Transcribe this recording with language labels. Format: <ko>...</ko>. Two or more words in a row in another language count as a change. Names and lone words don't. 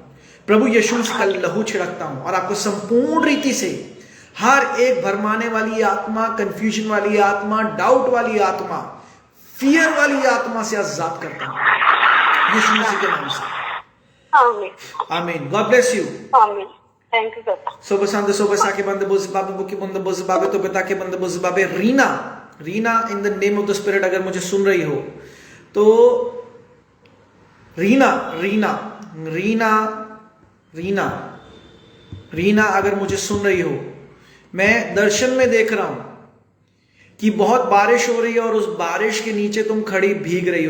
<hi>प्रभु यीशु मसीह का लहू छिड़कता हूं और आपको संपूर्ण रीति से हर एक भरमाने वाली आत्मा, कंफ्यूजन वाली आत्मा, डाउट वाली आत्मा, फियर वाली आत्मा से आजाद करता हूं यीशु मसीह के नाम से। आमीन।</hi> <en>God bless you.</en> <hi>आमीन।</hi> <en>thank you sir. सोबे सांदे सोबे साके बंदे बोझ बाबे बुकी बंदे बोझ बाबे तो पिता के बंदे बोझ बाबे।</en> <hi>रीना</hi> <en>in the name of the spirit</en> <hi>अगर मुझे सुन रही हो तो रीना अगर मुझे सुन रही हो, मैं दर्शन में देख रहा हूं कि बहुत बारिश हो रही है और उस बारिश के नीचे तुम खड़ी भीग रही हो।</hi>